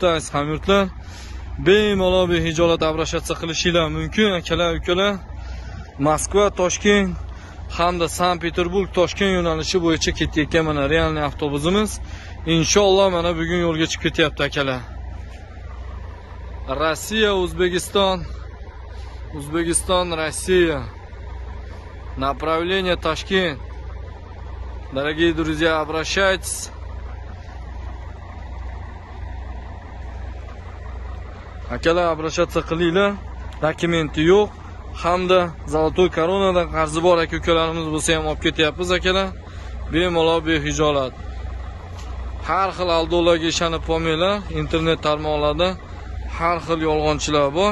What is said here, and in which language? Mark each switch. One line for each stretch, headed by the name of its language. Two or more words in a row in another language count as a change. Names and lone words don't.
Uzbek: Aziz hamyurtlar, bemalol behijolat abrashatsiya qilishinglar mumkin akalar, ukalar. Moskva, Toshkent hamda Sankt-Peterburg, Toshkent yo'nalishi bo'yicha ketayotgan mana realniy avtobusimiz inshaalloh mana bugun yo'lga chiqib ketyapti akalar. Rossiya, O'zbekiston,
Russian: Россия. Направление Ташкент. Дорогие друзья, обращайтесь.
Uzbek: Akalar, обращаться qilinglar. Dokumenti yo'q hamda Zolotoy koronadan qarzi bor aka-ukalarimiz bo'lsa ham olib ketyapmiz akalar. Bemalol behijolat. Har xil aldolarga ishonib qolmanglar. Internet tarmoqlarida har xil yolg'onchilar bor.